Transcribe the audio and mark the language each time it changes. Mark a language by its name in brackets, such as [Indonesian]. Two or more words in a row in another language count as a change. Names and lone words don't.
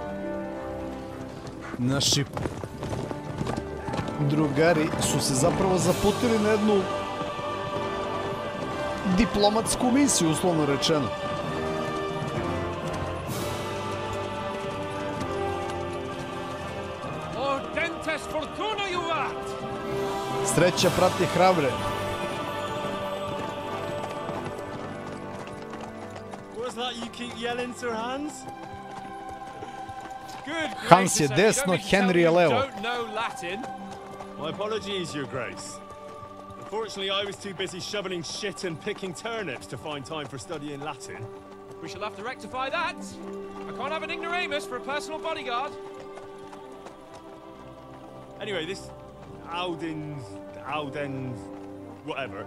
[Serbian] naši drugari su se zapravo zaputili na jednu diplomatsku misiju, uslovno rečeno. [Latin] Oh, Dentes Fortuna, you vat! Sreća prati hrabre. [English] What's that you keep yelling, Sir Hans? Good [Serbian] Hans je [English] gracious, [Serbian] desno, [English] you don't mean to Henry tell [Serbian] je [English] me [Serbian] levo. [English] you don't know Latin? My apologies, Your Grace. Unfortunately, I was too busy shoveling shit and picking turnips to find time for studying Latin. We shall have to rectify that. I can't have an ignoramus for a personal bodyguard. Anyway, this Audens, whatever.